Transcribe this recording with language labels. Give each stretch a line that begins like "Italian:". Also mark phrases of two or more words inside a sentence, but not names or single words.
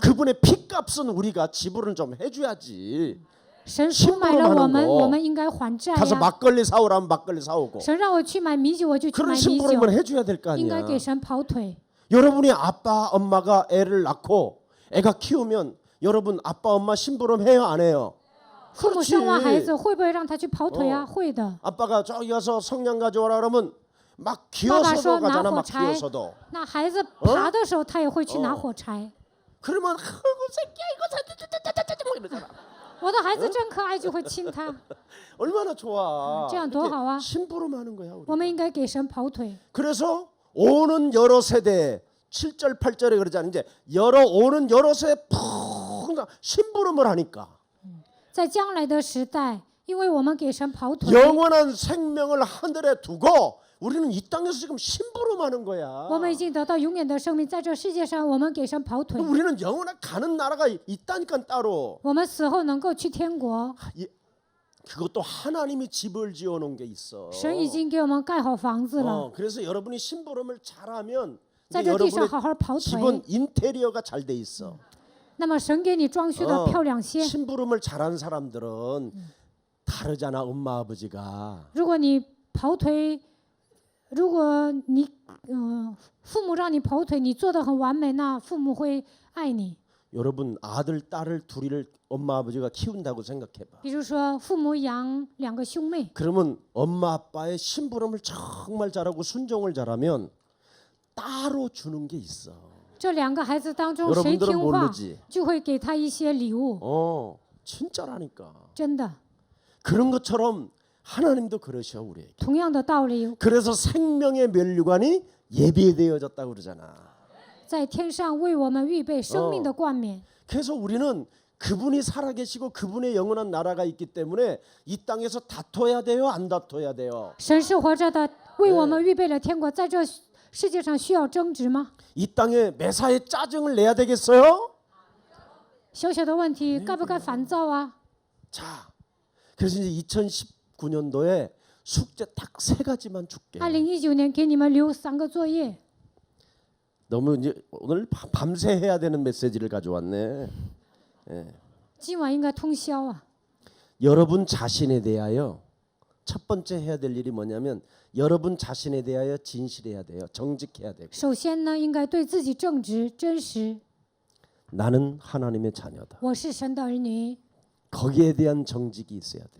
Korean: 그분의 피값은 우리가 지불은 좀 해줘야지.
Chinese: 神赎买了我们，
Korean: 심부름하는 거
Chinese: 我们应该还债
Korean: 가서
Chinese: 呀。
Korean: 막걸리 사오라면 막걸리 사오고.
Chinese: 神让我去买米酒，我就去
Korean: 그런
Chinese: 买米酒，
Korean: 심부름을 해줘야 될 거
Chinese: 应该
Korean: 아니야.
Chinese: 给神跑腿。
Korean: 여러분이 아빠 엄마가 애를 낳고 애가 키우면 여러분 아빠 엄마 심부름 해요 안 해요?
Chinese: 父母生完孩
Korean: 그렇지.
Chinese: 子，会不会让他去跑腿啊？会的。
Korean: 아빠가 저기 가서 성냥 가져와라 그러면 막 아빠가 기어서도 가잖아. 나 막
Chinese: 火柴。
Korean: 기어서도.
Chinese: 那孩子爬的时候，他也会去拿火柴。
Korean: 그러면 아이고 새끼야 이거 뭐 이러잖아.
Chinese: 我的孩子真可爱，就会亲他。
Korean: 얼마나 좋아.
Chinese: 这样多好啊！
Korean: 심부름하는 거야. 우리.
Chinese: 我们应该给神跑腿。
Korean: 그래서 오는 여러 세대 7절 8절에 그러잖아요. 이제 오는 여러 세대 푹 심부름을 하니까
Chinese: 在将来的时代，因为我们给神跑腿，
Korean: 영원한 생명을 하늘에 두고 우리는 이 땅에서 지금 심부름하는 거야.
Chinese: 我们已经得到永远的生命。在这世界上，我们给神跑腿。
Korean: 우리는 영원한 가는 나라가 있다니까 따로.
Chinese: 我们死后能够去天国，
Korean: 그것도 하나님이 집을 지어놓은 게 있어.
Chinese: 神已经给我们盖好房子了。
Korean: 그래서 여러분이 심부름을 잘하면
Chinese: 在
Korean: 이제
Chinese: 这地上
Korean: 여러분의
Chinese: 好好跑
Korean: 집은
Chinese: 腿，
Korean: 인테리어가 잘 돼 있어.
Chinese: 那么神给你装修的漂亮些。
Korean: 심부름을 잘한 사람들은 다르잖아. 엄마 아버지가.
Chinese: 如果你跑腿，如果你父母让你跑腿，你做的很完美，那父母会爱你。
Korean: 여러분 아들 딸을 둘이를 엄마 아버지가 키운다고 생각해봐.
Chinese: 比如说，父母养2个兄妹，
Korean: 그러면 엄마 아빠의 심부름을 정말 잘하고 순종을 잘하면 따로 주는 게 있어.
Chinese: 这2个孩子当中谁
Korean: 여러분들은
Chinese: 听话，
Korean: 모르지.
Chinese: 就会给他一些礼物。
Korean: 진짜라니까.
Chinese: 真的，
Korean: 그런 것처럼 하나님도 그러셔 우리에게.
Chinese: 同样的道理，
Korean: 그래서 생명의 면류관이 예비되어졌다고 그러잖아.
Chinese: 在天上为我们预备生命的冠冕。
Korean: 그래서 우리는 그분이 살아계시고 그분의 영원한 나라가 있기 때문에 이 땅에서 다퉈야 돼요, 안 다퉈야 돼요?
Chinese: 神是活着的，为我们预备了天国。在这世界上需要争执吗？
Korean: 이 땅에 매사에 짜증을 내야 되겠어요?
Chinese: 小小的问题，该不该烦躁啊？
Korean: 자, 그래서 이제 2019년도에 숙제 딱 3가지만 줄게.
Chinese: 2019 年给你们留3个作业。
Korean: 너무 이제 오늘 밤새 해야 되는 메시지를 가져왔네.
Chinese: 今晚应该通宵啊！
Korean: 여러분 자신에 대하여 첫 번째 해야 될 일이 뭐냐면 여러분 자신에 대하여 진실해야 돼요. 정직해야 되고.
Chinese: 首先呢，应该对自己正直、真实。
Korean: 나는 하나님의 자녀다.
Chinese: 我是神的儿女，
Korean: 거기에 대한 정직이 있어야 돼.